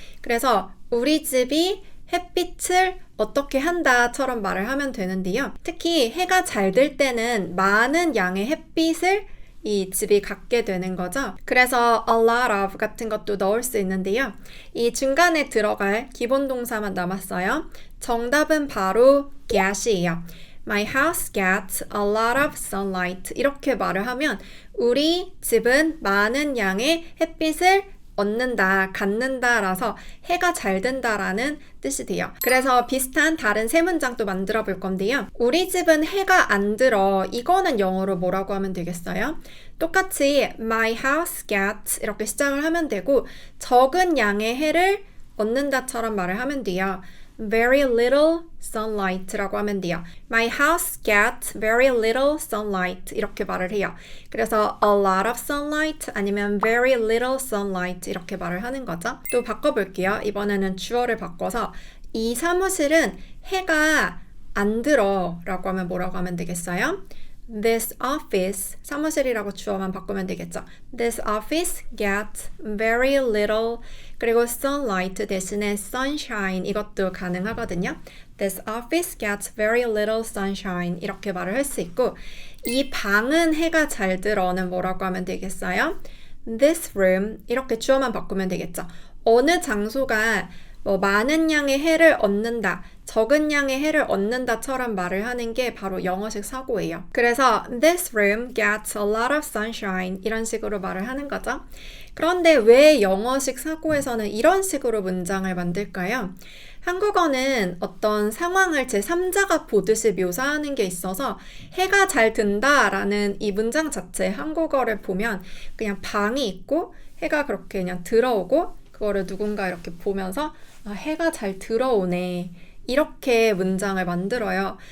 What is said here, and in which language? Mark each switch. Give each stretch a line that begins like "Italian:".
Korean: 그래서 우리 집이 햇빛을 어떻게 한다처럼 말을 하면 되는데요. 특히 해가 잘 들 때는 많은 양의 햇빛을 이 집이 갖게 되는 거죠. 그래서
English: a lot of
Korean: 같은 것도 넣을 수 있는데요. 이 중간에 들어갈 기본 동사만 남았어요. 정답은 바로 get이에요.
English: My house gets a lot of sunlight.
Korean: 이렇게 말을 하면 우리 집은 많은 양의 햇빛을 얻는다, 갖는다라서 해가 잘 든다라는 뜻이 돼요. 그래서 비슷한 다른 세 문장도 만들어 볼 건데요. 우리 집은 해가 안 들어. 이거는 영어로 뭐라고 하면 되겠어요? 똑같이
English: my house gets
Korean: 이렇게 시작을 하면 되고 적은 양의 해를 얻는다처럼 말을 하면 돼요.
English: very little sunlight
Korean: 라고 하면 돼요.
English: My house gets very little sunlight
Korean: 이렇게 말을 해요. 그래서
English: a lot of sunlight
Korean: 아니면
English: very little sunlight
Korean: 이렇게 말을 하는 거죠. 또 바꿔볼게요. 이번에는 주어를 바꿔서 이 사무실은 해가 안 들어 라고 하면 뭐라고 하면 되겠어요?
English: This office,
Korean: 사무실이라고 주어만 바꾸면 되겠죠.
English: This office gets very little
Korean: 그리고
English: sunlight
Korean: 대신에
English: sunshine
Korean: 이것도 가능하거든요.
English: This office gets very little sunshine
Korean: 이렇게 말을 할 수 있고 이 방은 해가 잘 들어는 뭐라고 하면 되겠어요?
English: This room
Korean: 이렇게 주어만 바꾸면 되겠죠. 어느 장소가 많은 양의 해를 얻는다, 적은 양의 해를 얻는다처럼 말을 하는 게 바로 영어식 사고예요. 그래서
English: this room gets a lot of sunshine
Korean: 이런 식으로 말을 하는 거죠. 그런데 왜 영어식 사고에서는 이런 식으로 문장을 만들까요? 한국어는 어떤 상황을 제3자가 보듯이 묘사하는 게 있어서 해가 잘 든다라는 이 문장 자체 한국어를 보면 그냥 방이 있고 해가 그렇게 그냥 들어오고 그거를 누군가 이렇게 보면서 해가 잘 들어오네 이렇게 문장을 만들어요.